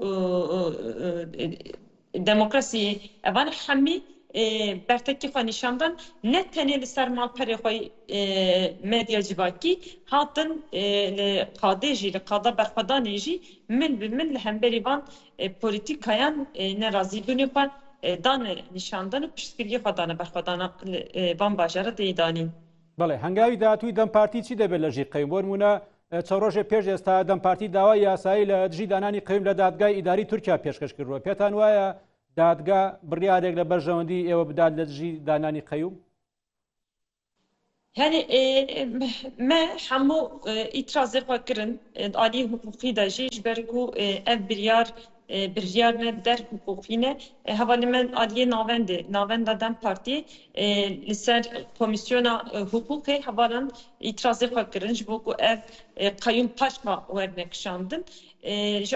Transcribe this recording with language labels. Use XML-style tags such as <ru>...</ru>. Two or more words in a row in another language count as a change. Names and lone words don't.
<ku>demokrasiyê evan hemî bertekî xwe nîşan dan ne tenê li ser malperê xwe medya civakî hatin li qadê jî li qada berxwedanê jî min bi min li hemberî van polîtîkayan nerazîbûnê xwe dane nîşan dan û piştgiriyê xwe dane berxwedana van bajara tê danîn.</ku> <ckb>بەڵێ هەنگاوی داهاتووی دەمپارتی چی دەبێت لە ژێر قەیوم بۆ نمونە چەند ڕۆژێک پێش ئێستا دەمپارتی داوای یاسایی لە دژی دانانی قەیوم لە دادگای ئیداری تورکیا پێشکەش کردووە پێتان وایە دادگا بڕیارێک لە بەرژەوەندی ئێوە بدات لە دژی دانانی قەیوم؟</ckb> <ku>Yani me hemû îtirazê xwe kirin aliyê hukukî de jî ji ber ku ev biryar ne der hukukî ne hevalê me aliyê navenda Dem Partiyê li ser komisyona hukukê hevalan îtirazê xwe kirin ji bo ku ev qeyûm paşma wernekişandin ji</ku>